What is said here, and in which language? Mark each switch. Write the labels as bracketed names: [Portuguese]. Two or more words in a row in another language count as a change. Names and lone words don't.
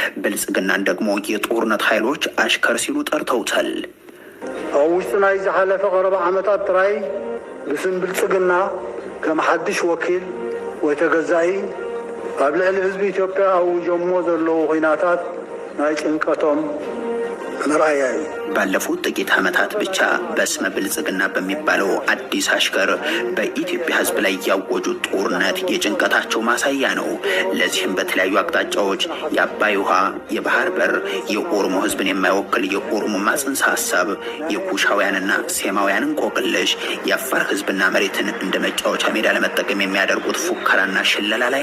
[Amharic] ብልጽግናን ደግሞ የጦርነት ኃይሎች አሽከር ሲሉ ጠርተውታል። [Tigrinya] አውስና ይዘሐለፈ ቀረበ ዓመታት ጥራይ ብስም ብልጽግና ከመሐድሽ ወኪል ወተገዛኢ ኣብ ልዕሊ ህዝቢ ኢትዮጵያ አውጆሞ ዘለዎ ኹናታት ናይ ጭንቀቶም ምርአያ እዩ። [Amharic] ባለፉት ጥቂት ዓመታት ብቻ በስመ ብልጽግና በሚባለው አዲስ አሽከር በኢትዮጵያ ህዝብ ላይ ያወጁት ጦርነት የጭንቀታቸው ማሳያ ነው። ለዚህም በተለያዩ አቅጣጫዎች የአባይ ውሃ፣ የባህር በር፣ የኦሮሞ ህዝብን የማይወክል የኦሮሞማ ጽንሰ ሐሳብ፣ የኩሻውያንና ሴማውያን እንቆቅልሽ፣ የአፋር ህዝብና መሬትን እንደ መጫወቻ ሜዳ ለመጠቀም የሚያደርጉት ፉከራና ሽለላ ላይ